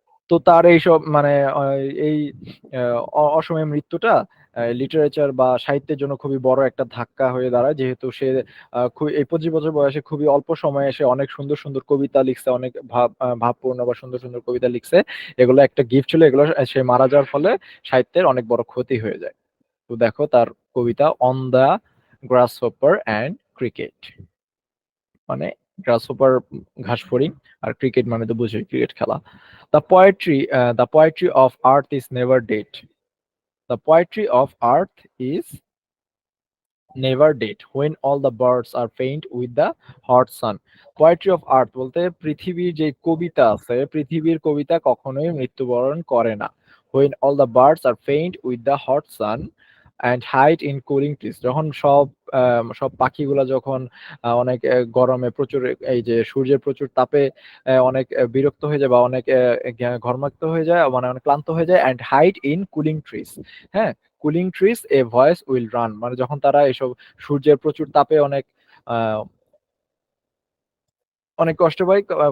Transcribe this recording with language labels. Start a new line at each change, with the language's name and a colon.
Bangla: তো তার এইসব মানে এই অসময়ে মৃত্যুটা লিটারেচার বা সাহিত্যের জন্য খুবই বড় একটা ধাক্কা হয়ে দাঁড়ায়, যেহেতু সে এই 25 বছর বয়সে খুবই অল্প সময়ে সে অনেক সুন্দর সুন্দর কবিতা লিখছে, অনেক ভাবপূর্ণ বা সুন্দর সুন্দর কবিতা লিখছে। এগুলো একটা গিফট ছিল, এগুলো সে মারা যাওয়ার ফলে সাহিত্যের অনেক বড় ক্ষতি হয়ে যায়। তো দেখো তার কবিতা, অন দ্য গ্রাসহপার অ্যান্ড ক্রিকেট, মানে গ্রাসহপার ঘাস ফড়িং, আর ক্রিকেট মানে তো বুঝোই ক্রিকেট খেলা।
English: The poetry of earth is never dead. The poetry of earth is never dead when all the birds are faint with the hot sun. Poetry of earth
Bangla: বলতে পৃথিবীর যে কবিতা আছে, পৃথিবীর কবিতা কখনোই মৃত্যুবরণ করে না।
English: When all the birds are faint with the hot sun and hide in cooling trees,
Bangla: যখন সব পাখিগুলা যখন অনেক গরমে প্রচুর, এই যে সূর্যের প্রচুর তাপে অনেক বিরক্ত হয়ে যায় বা অনেক ঘর্মাক্ত হয়ে যায়, মানে অনেক ক্লান্ত হয়ে যায়,
English: and hide in cooling trees,
Bangla: হ্যাঁ, cooling trees A voice will run, মানে যখন তারা এসব সূর্যের প্রচুর তাপে অনেক কষ্ট পায়।